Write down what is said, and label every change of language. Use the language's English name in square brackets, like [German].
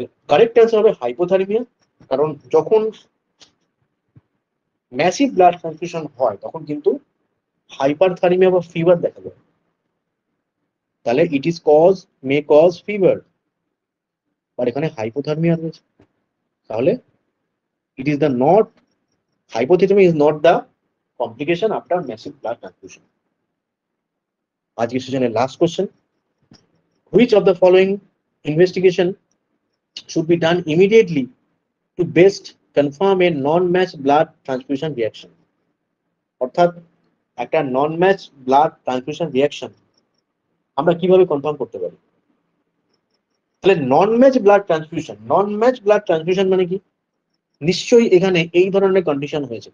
[Bangla] Correct answer হবে hypothermia. কারণ যখন ম্যাসিভ ব্লাড ট্রান্সফিউশন হয় তখন কিন্তু হাইপারথার্মিয়া বা ফিভার দেখা যায়। তাহলে [English] may cause fever, [Bangla] আর এখানে হাইপোথার্মিয়া রয়েছে। [English] তাহলে it is the not hypothermia is not the complication after massive blood transfusion. [Bangla] আজকের সেশনের last question, [English] which of the following investigation should be done immediately to best confirm a non-matched blood transfusion reaction? [Bangla] অর্থাৎ একটা নন match blood transfusion reaction আমরা কিভাবে confirm করতে পারি? তাহলে নন match blood transfusion মানে কি? নিশ্চয়ই এখানে এই ধরনের কন্ডিশন হয়েছে।